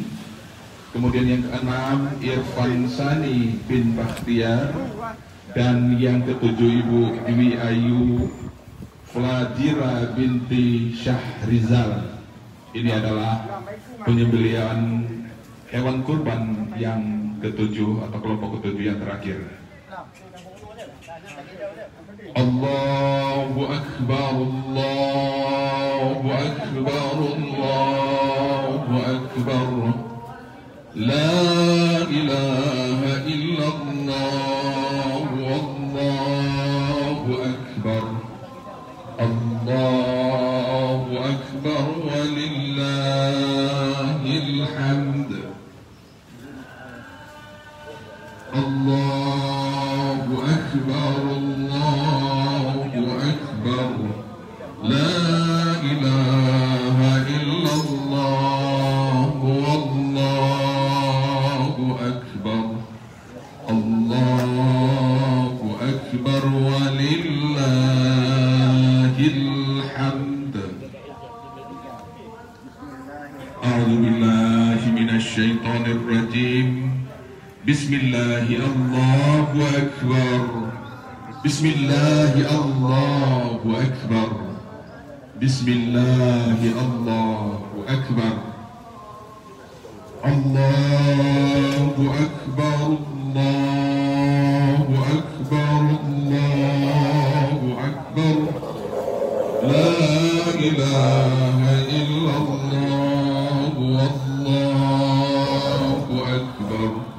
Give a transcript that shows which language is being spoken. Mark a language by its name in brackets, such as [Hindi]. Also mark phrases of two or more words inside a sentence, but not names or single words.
[Indonesian] Kemudian yang keenam Irfan Sani bin Bakhtiar. Dan yang ketujuh Ibu Dwi Ayu Fladira binti Syahrizal. Ini adalah penyembelihan hewan kurban yang ketujuh atau kelompok ketujuh yang terakhir. [Arabic] الله أكبر الله أكبر الله أكبر. لا إله إلا الله الله أكبر. الله أكبر ولله الحمد. الله أكبر الله أكبر. لا إله إلا الله والله أكبر. الله أكبر ولله الحمد. أعوذ بالله من الشيطان الرجيم. بسم الله الله أكبر. بسم الله الله أكبر. بسم الله الله أكبر. الله أكبر الله أكبر الله أكبر. لا إله إلا الله والله أكبر.